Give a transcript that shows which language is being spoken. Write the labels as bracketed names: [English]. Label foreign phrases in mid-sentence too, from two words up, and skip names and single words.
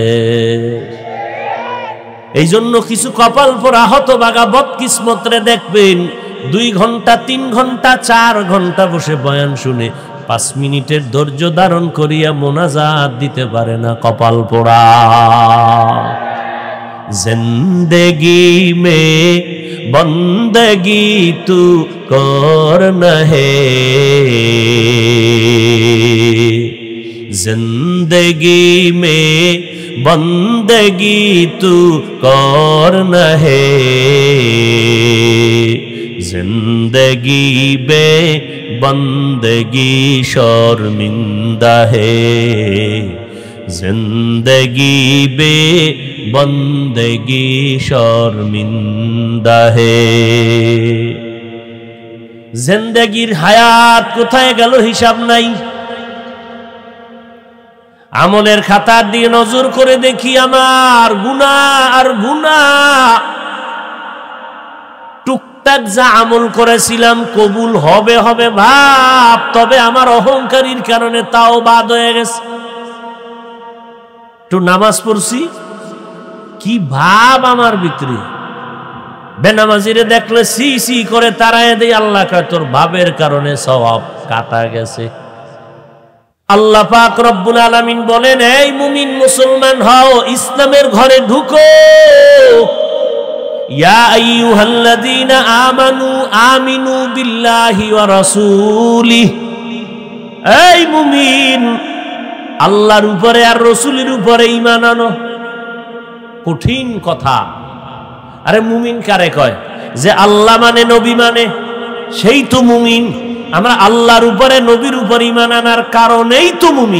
[Bangla] এই জন্য কিছু কপাল পোড়া হতভাগা বদকিসমতরে দেখবেন 2 ঘন্টা 3 ঘন্টা 4 ঘন্টা বসে বয়ান শুনে 5 মিনিটের ধৈর্য ধারণ করিয়া মোনাজাত দিতে পারে না, কপাল পোড়া। [Hindi] ज़िंदगी में बंदगी तू करना है, जिंदगी में बंदगी तू करना है, जिंदगी बे बंदगी शर्मिंदा है, जिंदगी बे बंदगी शर्मिंदा है। [Bangla] জিন্দেগীর হায়াত কোথায় গেল হিসাব নাই। আমলের খাতার দিয়ে নজর করে দেখি আমার গুনাহ আর গুনাহ। টুকটাক যা আমল করেছিলাম কবুল হবে হবে ভাব, তবে আমার অহংকারীর কারণে তাও বাদ হয়ে গেছে। একটু নামাজ পড়ছি, কি ভাব আমার ভিতরে। বেনামাজিরে দেখলে সি সি করে তাড়ায় দেই, আল্লাহ কয় তোর ভাবের কারণে সওয়াব কাটা গেছে। আল্লাহ পাক [Arabic] رب العالمين [Bangla] বলেন, এই মুমিন মুসলমান হও, ইসলামের ঘরে ঢুকো। [Arabic] يا أيها الذين آمنوا آمنوا بالله ورسوله. [Bangla] এই মুমিন, আল্লাহর উপরে আর রাসূলের উপরে ঈমান আনো। কঠিন কথা। আরে মুমিন কারে কয়? যে আল্লাহ মানে নবী মানে, সেই তো মুমিন। আমরা আল্লাহর উপরে নবীর উপর ঈমান আনার কারণেই তো মুমিন।